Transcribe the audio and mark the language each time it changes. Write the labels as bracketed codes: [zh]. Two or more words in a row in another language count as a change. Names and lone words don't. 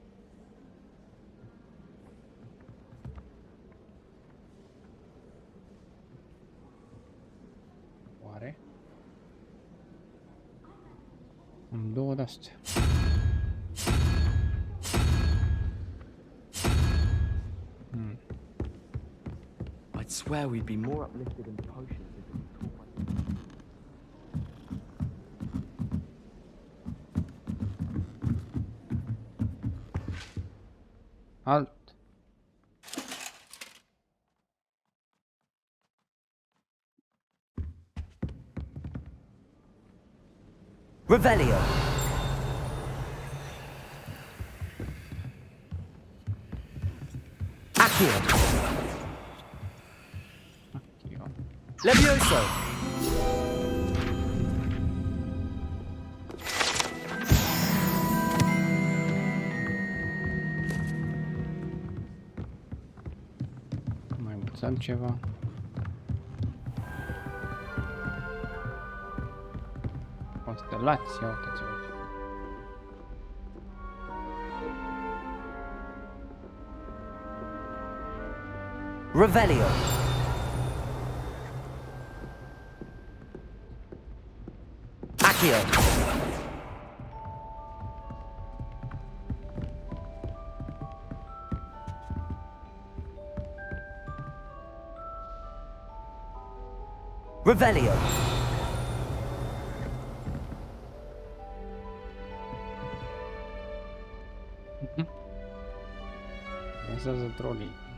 [ro] Oare? Am două de-astea. [en] I'd swear we'd be more uplifted in potions if it was taught by... [ro] Alt. Revelio. Accio. Levioso. Mai învățăm ceva. Constelație, uitați-vă. Revelio. Accio. Revelio. Lansează trolii.